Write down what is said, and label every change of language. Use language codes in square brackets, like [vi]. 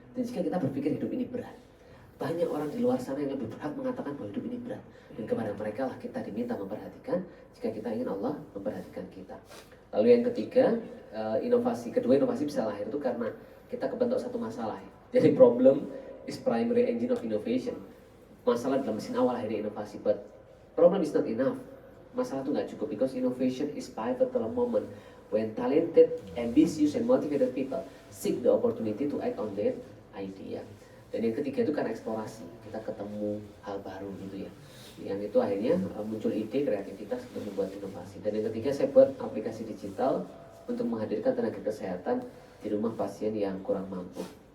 [id] Dan jika kita berpikir hidup ini berat, banyak orang di luar sana yang lebih berhak mengatakan bahwa hidup ini berat. Dan kepada mereka lah kita diminta memperhatikan jika kita ingin Allah memperhatikan kita. Lalu yang ketiga, inovasi bisa lahir itu karena kita kebentuk satu masalah ya. [en] Jadi problem is primary engine of innovation. [id] Masalah dalam mesin awal akhirnya inovasi, [en] but problem is not enough. [id] Masalah itu nggak cukup, [en] because innovation is pivotal moment when talented, ambitious, and motivated people seek the opportunity to act on their idea. [id] Dan yang ketiga itu kan eksplorasi, kita ketemu hal baru gitu ya. Yang itu akhirnya muncul ide, kreativitas untuk membuat inovasi. Dan yang ketiga saya buat aplikasi digital untuk menghadirkan tenaga kesehatan di rumah pasien yang kurang mampu.